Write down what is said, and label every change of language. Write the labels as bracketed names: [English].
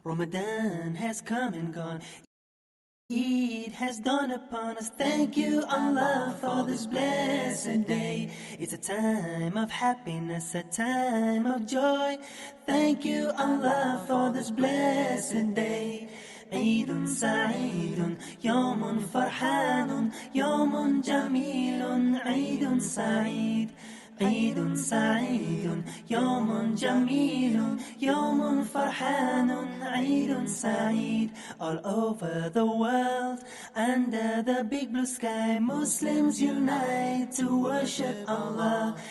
[English] Ramadan has come and gone. Eid has dawned upon us. Thank you, Allah, for this blessed day. It's a time of happiness, a time of joy. Thank you, Allah, for this blessed day. [Arabic] عيد سعيد يوم فرحان يوم جميل عيد سعيد عيد سعيد يوم جميل يوم فرحان عيد سعيد [English] all over the world under the big blue sky Muslims unite to worship Allah.